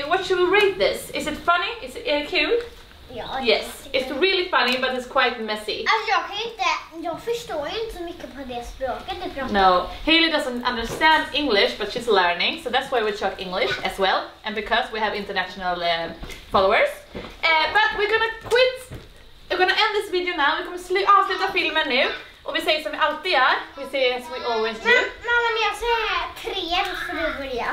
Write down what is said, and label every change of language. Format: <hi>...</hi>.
<en>What should we rate this? Is it funny? Is it cool?</en> <sv>Ja,</sv> <en>Yes, it's really funny but it's quite messy.</en> <sv>Alltså jag förstår ju inte så mycket på det språket du pratar.</sv> <en>No, Haley doesn't understand English but she's learning, so that's why we talk English as well, and because we have international followers. But we're gonna end this video now.</en> <sv>Vi kommer avsluta filmen nu. Och vi säger som vi alltid gör. Vi säger</sv> <en>as we always do.</en> <sv>Mamma, när jag säger 3 då får du börja.</sv>